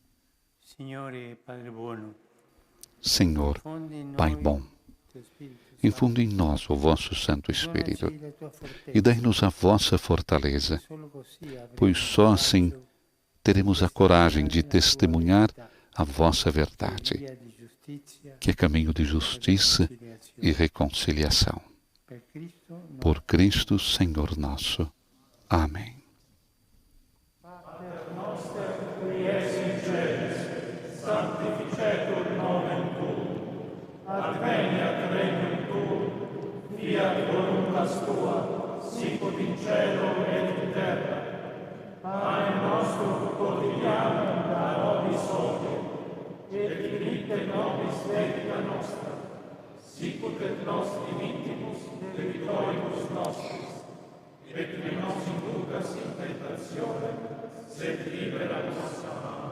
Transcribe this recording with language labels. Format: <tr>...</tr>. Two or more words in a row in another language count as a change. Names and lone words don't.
<pt>Senhor, Pai bom, infunde em nós o vosso Santo Espírito e dai-nos a vossa fortaleza, pois só assim teremos a coragem de testemunhar a vossa verdade, que é caminho de justiça e reconciliação. Por Cristo, Senhor nosso. Amém.</pt> <la>Fiat voluntas tua, sicut in cielo et in terra. Pane nostrum quotidianum da nobis hodie, et dimitte nobis debita nostra, sicut et nos dimittimus debitoribus nostris, et ne nos inducas in tentationem, sed libera nos a malo.</la>